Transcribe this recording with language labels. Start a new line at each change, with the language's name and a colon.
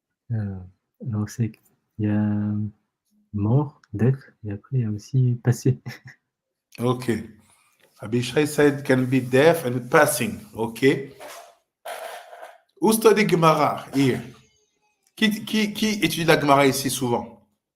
French: Alors, c'est il y a mort, death, et après, il y a aussi passé.
English: Okay. Abishai said can be death and passing. Okay. Who study Gemara here?
French: Qui étudie la Gemara ici souvent?